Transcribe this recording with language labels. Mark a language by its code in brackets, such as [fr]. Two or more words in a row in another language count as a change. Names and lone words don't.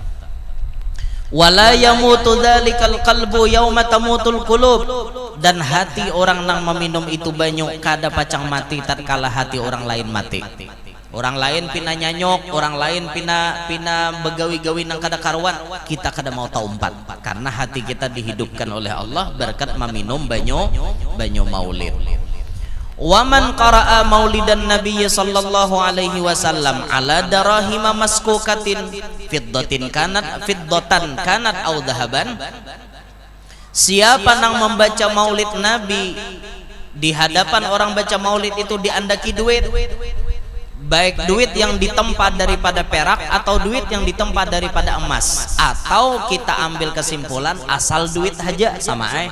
[ar] ولا يموت ذلك القلب يوم تموت القلوب, [bjn] dan hati orang nang meminum itu banyu kada pacang mati tatkala hati orang lain mati. Orang lain pina nyanyok, orang lain pina begawi-gawi nang kada karuan, kita kada mau taumpat karena hati kita dihidupkan oleh Allah berkat meminum banyu maulid. [ar] ومن قرأ مولدا النبي صلى الله عليه وسلم على دراهم مسكوكة فضة كانت أو ذهبا, [bjn] siapa nang membaca maulid Nabi di hadapan orang baca maulid itu diandaki duit, baik duit yang ditempa daripada perak atau duit yang ditempa daripada emas, atau kita ambil kesimpulan asal duit aja sama